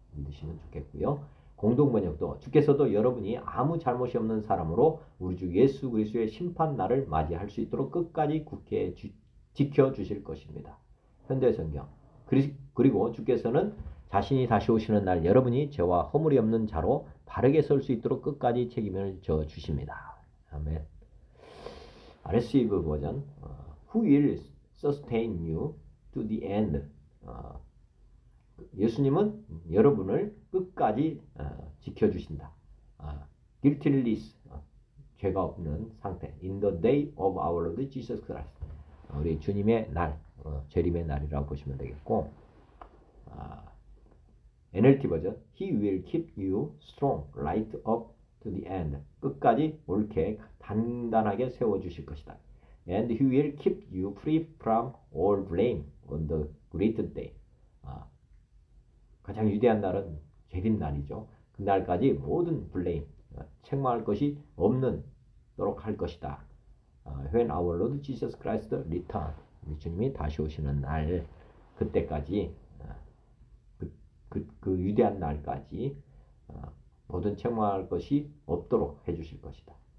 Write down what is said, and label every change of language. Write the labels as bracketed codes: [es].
[ko] 믿으시면 좋겠고요. 공동번역도 주께서도 여러분이 아무 잘못이 없는 사람으로 우리 주 예수 그리스도의 심판 날을 맞이할 수 있도록 끝까지 굳게 지켜주실 것입니다. 현대성경, 그리고 주께서는 자신이 다시 오시는 날 여러분이 죄와 허물이 없는 자로 바르게 설 수 있도록 끝까지 책임을 져 주십니다. 아멘. RSV 버전, [en] Who will sustain you to the end? [ko] 예수님은 여러분을 끝까지 지켜주신다. guiltless, 죄가 없는 상태. [en] In the day of our Lord Jesus Christ. [ko] 우리 주님의 날, 재림의 날이라고 보시면 되겠고, NLT 버전, [en] He will keep you strong right up to the end. [ko] 끝까지 옳게 단단하게 세워주실 것이다. [en] And He will keep you free from all blame on the great day. [ko] 가장 위대한 날은 재림 날이죠. 그 날까지 모든 블레임, 책망할 것이 없도록 할 것이다. [en] When our Lord Jesus Christ return, [ko] 우리 주님이 다시 오시는 날, 그때까지 그 위대한 날까지 모든 책망할 것이 없도록 해주실 것이다.